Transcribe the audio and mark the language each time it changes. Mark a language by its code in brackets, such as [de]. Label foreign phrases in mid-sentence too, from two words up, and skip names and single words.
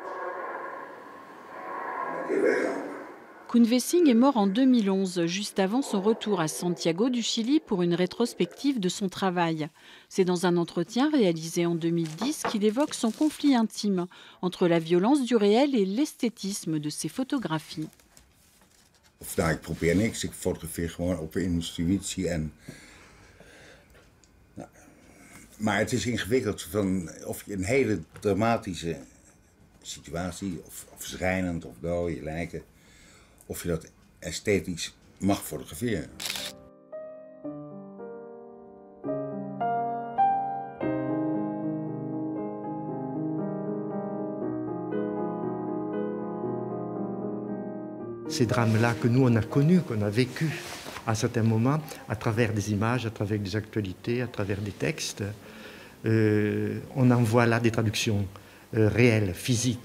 [fr] Koen Wessing est mort en 2011, juste avant son retour à Santiago du Chili pour une rétrospective de son travail. C'est dans un entretien réalisé en 2010 qu'il évoque son conflit intime entre la violence du réel et l'esthétisme de ses photographies. [nl] Ik probeer niks, ik fotografeer gewoon op intuïtie maar het is ingewikkeld of je een hele dramatische situatie, of schrijnend of dode lijken, of je dat esthetisch mag fotograferen. [fr] Ces drames-là que nous on a connus, qu'on a vécus à un certain moment, à travers des images, à travers des actualités, à travers des textes, on en voit là des traductions réelles, physiques.